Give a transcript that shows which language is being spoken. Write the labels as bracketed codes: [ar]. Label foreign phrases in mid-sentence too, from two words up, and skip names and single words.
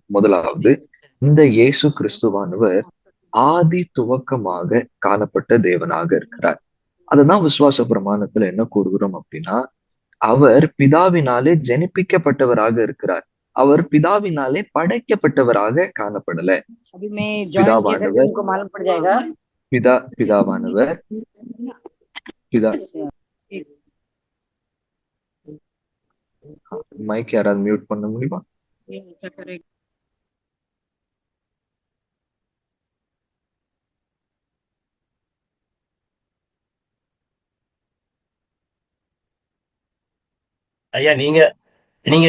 [ta] முதலாவது, இந்த இயேசு கிறிஸ்துவானவர் ஆதி துவக்கமாக காணப்பட்ட தேவனாக இருக்கிறார். அதுதான் விசுவாச பிரமாணத்துல என்ன கூறுகிறோம் அப்படின்னா, அவர் பிதாவினாலே ஜனிப்பிக்கப்பட்டவராக இருக்கிறார். அவர் பிதாவினாலே படைக்கப்பட்டவராக காணப்படல. [hi] अभी मैं ज्वाइन किया करके [ta] பிதாவானவர் [hi] उनको मालूम पड़ जाएगा। [ta] பிதாவானவர் பிதா மைக் யாராவது மியூட் பண்ண முடியுமா? ஐயா நீங்க நீங்க